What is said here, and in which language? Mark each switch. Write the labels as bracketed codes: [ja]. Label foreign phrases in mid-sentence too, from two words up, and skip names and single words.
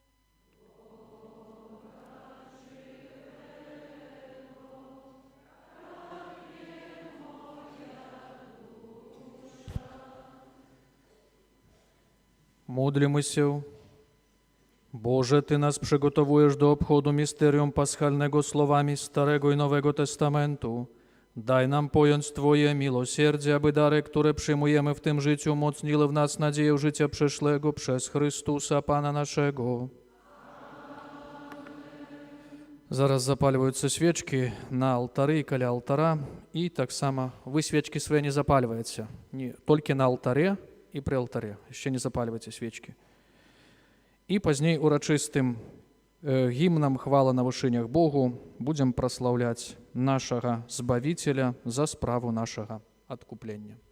[pl] Módlmy Boże, Ty nas przygotowujesz do obchodu misterium paschalnego słowami Starego i Nowego Testamentu. Daj nam pojąć Twoje miłosierdzie, aby dary, które przyjmujemy w tym życiu, umocniły w nas nadzieję życia przyszłego przez Chrystusa, Pana naszego. [ru] Зараз запаливаются свечки на алтары и каля алтара, и так само вы свечки свои не запаливаете, не, только на алтаре и при алтаре, еще не запаливайте свечки. И поздней урочистым гимном хвала на вышынях Богу будем прославлять нашего Збавителя за справу нашего откупления.